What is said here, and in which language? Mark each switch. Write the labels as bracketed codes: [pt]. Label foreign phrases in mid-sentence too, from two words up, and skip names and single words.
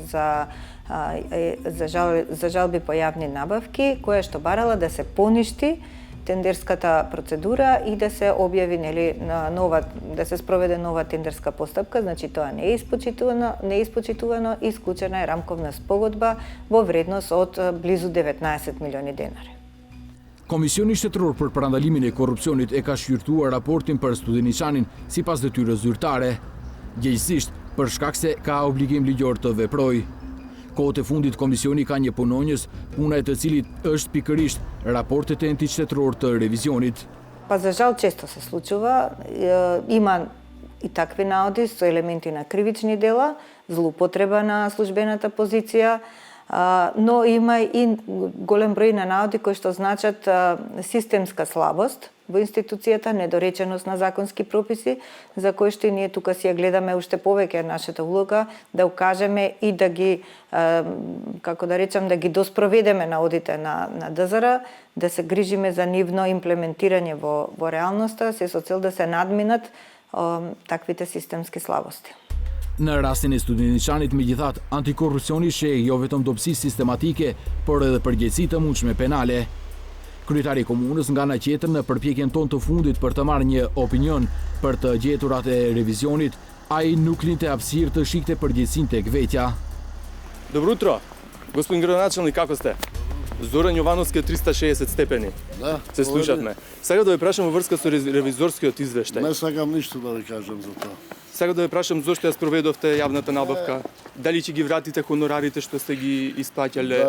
[mk] за жалби по јавни набавки, која што барала да се поништи тендерската процедура и да се објави да се спроведе нова тендерска постапка, значи тоа не е испочитувано и исклучена е рамковна спогодба во вредност од близу 19 милиони денари. [sq] Komisioni Shtetëror për Parandalimin e Korrupsionit e ka shqyrtuar raportin për Studeniçanin sipas detyrës zyrtare, gjithsesi për shkak se ka obligim ligjor të veprojë. Kohët e fundit komisioni ka një punonjës, puna e të cilit është pikërisht raportet e entit shtetëror të revizionit. [mk] Па за жал често се случува, има и такви наоди со елементи на кривични дела, злоупотреба на службената позиција, но има и голем број на наоди кои што значат системска слабост во институцијата, недореченост на законски прописи, за кои што и ние тука си ја гледаме уште повеќе нашата улога, да укажеме и да ги, како да речам, да ги доспроведеме наодите на ДЗР, да се грижиме за нивно имплементирање во реалноста, се со цел да се надминат таквите системски слабости. [sq] Në rastin e Studeniçanit, megjithatë, antikorrupsioni sheh jo vetëm dobësi sistematike, por edhe përgjegjësi të mundshme penale. Kryetari i komunës nga ana tjetër në përpjekjen tonë të fundit për të marrë një opinion për të gjeturat e revizionit, ai nuk linte hapësirë të shikte përgjegjësinë tek vetja. [mk] Добро утро, господин градоначалник, како сте? Зоран Јовановски 360 степени. Да. Се слушавме. Сега да ве прашам во врска со ревизорскиот извештај. Не сакам ништо да ви кажам за тоа. Сега да ве прашам зошто ја спроведовте јавната набавка? Дали ќе ги вратите хонорарите што сте ги исплаќале?